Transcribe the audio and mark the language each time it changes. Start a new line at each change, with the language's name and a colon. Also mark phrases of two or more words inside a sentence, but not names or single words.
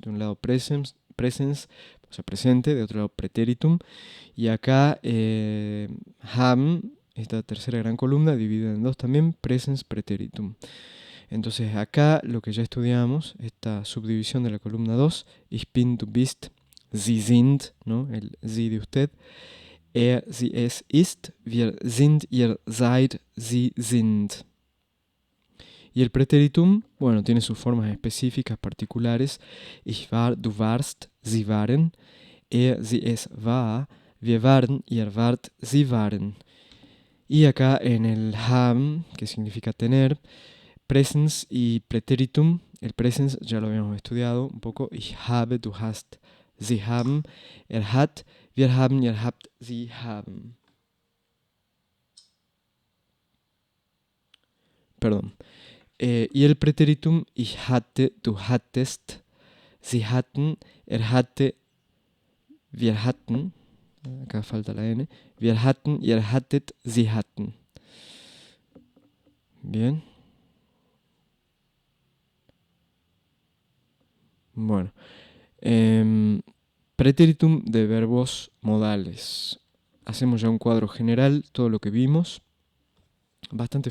Spanish: De un lado presens, o sea, presente, de otro lado preteritum. Y acá haben, esta tercera gran columna, dividida en dos también, presens, preteritum. Entonces acá lo que ya estudiamos, esta subdivisión de la columna 2,
German: ich bin, du bist, sie sind,
Spanish: ¿no? El sie de usted,
German: er, sie, es, ist, wir sind, ihr seid, sie sind.
Spanish: Y el preteritum, bueno, tiene sus formas específicas, particulares.
German: Ich war, du warst, sie waren, er, sie, es war, wir waren, ihr wart, sie waren.
Spanish: Y acá en el haben, que significa tener, Presens y Präteritum. El Presens ya lo habíamos estudiado un poco.
German: Ich habe, du hast, sie haben, er hat, wir haben, ihr habt, sie haben.
Spanish: Perdón. Y el Präteritum,
German: ich hatte, du hattest, sie hatten, er hatte, wir hatten.
Spanish: Acá falta la N.
German: Wir hatten, ihr hattet, sie hatten.
Spanish: Bien. Bueno. Preteritum de verbos modales. Hacemos ya un cuadro general, todo lo que vimos.